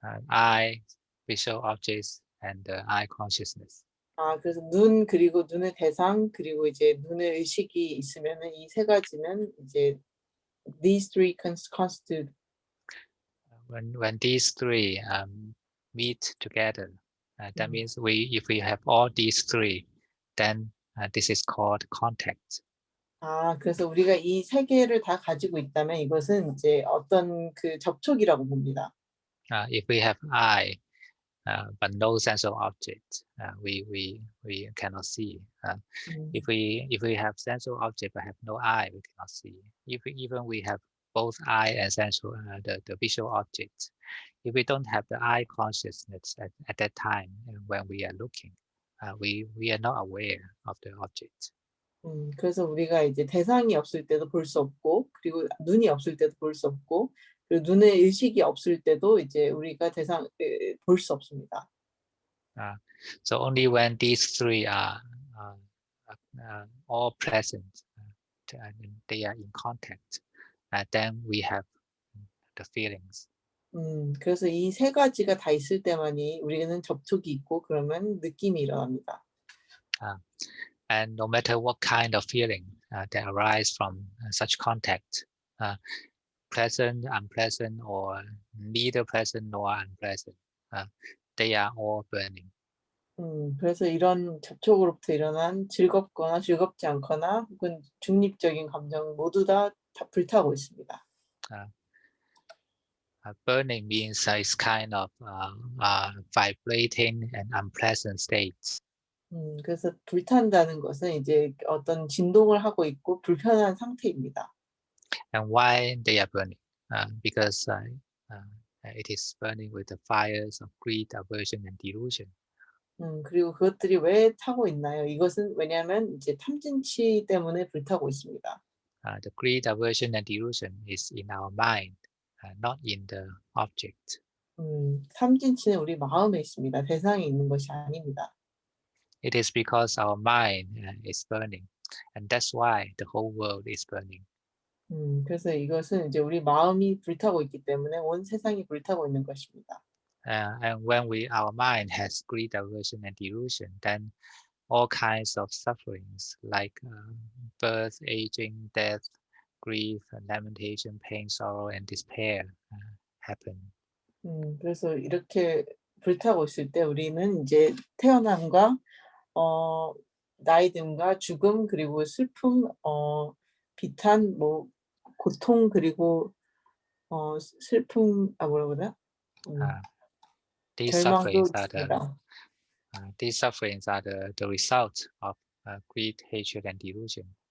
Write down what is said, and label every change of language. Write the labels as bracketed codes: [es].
[en] Eye, visual objects, and the eye consciousness. [ko] 그래서 눈 그리고 눈의 대상 그리고 이제 눈의 의식이 있으면은 이 3가지는 이제 [en] these 3 constitute. When these 3 meet together, that means if we have all these 3, then this is called contact. [ko] 그래서 우리가 이 3개를 다 가지고 있다면 이것은 이제 어떤 그 접촉이라고 봅니다. [en] If we have eye, but no sensual object, we cannot see. If we have sensual object but have no eye, we cannot see. Even we have both eye and sensual, the visual objects, if we don't have the eye consciousness at that time when we are looking, we are not aware of the object. [ko] 그래서 우리가 이제 대상이 없을 때도 볼 수 없고 그리고 눈이 없을 때도 볼 수 없고 그리고 눈의 의식이 없을 때도 이제 우리가 대상 볼 수 없습니다. [en] So only when these 3 are all present, they are in contact, then we have the feelings. [ko] 그래서 이 3가지가 다 있을 때만이 우리는 접촉이 있고 그러면 느낌이 일어납니다. [en] And no matter what kind of feeling that arise from such contact, pleasant, unpleasant, or neither pleasant nor unpleasant, they are all burning. [ko] 그래서 이런 접촉으로부터 일어난 즐겁거나 즐겁지 않거나 혹은 중립적인 감정 모두 다 불타고 있습니다. [en] Burning means it's kind of vibrating and unpleasant states. [ko] 그래서 불탄다는 것은 이제 어떤 진동을 하고 있고 불편한 상태입니다. [en] And why they are burning? Because it is burning with the fires of greed, aversion, and delusion. [ko] 그리고 그것들이 왜 타고 있나요? 이것은 왜냐하면 이제 탐진치 때문에 불타고 있습니다. [en] The greed, aversion, and delusion is in our mind, not in the object. [ko] 탐진치는 우리 마음에 있습니다. 대상에 있는 것이 아닙니다. [en] It is because our mind is burning, and that's why the whole world is burning. [ko] 그래서 이것은 이제 우리 마음이 불타고 있기 때문에 온 세상이 불타고 있는 것입니다. [en] And when our mind has greed, aversion, and delusion, then all kinds of sufferings like birth, aging, death, grief, lamentation, pain, sorrow, and despair happen. [ko] 그래서 이렇게 불타고 있을 때 우리는 이제 태어남과 나이 듦과 죽음 그리고 슬픔, 비탄, 뭐 고통 그리고 슬픔 뭐라 그러나? [en] These [ko] 절망도 [en] sufferings are [ko] 있습니다. [en] the result of greed, hatred, and delusion.